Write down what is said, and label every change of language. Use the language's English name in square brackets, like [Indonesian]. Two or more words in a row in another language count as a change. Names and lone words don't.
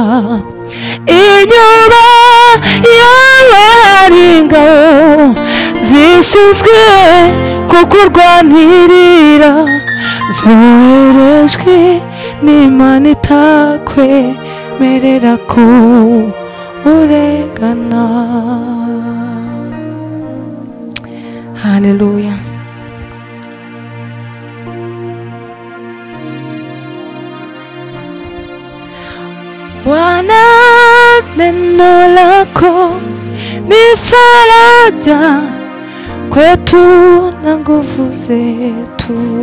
[Kinyarwanda] Inyuma yawe hari ingabo zishinzwe kukurwanirira zoherejwe n'Imana itakwemerera ko urengana. Haleluya. [Swahili] Bwana, neno lako ni faraja kwetu na nguvu zetu.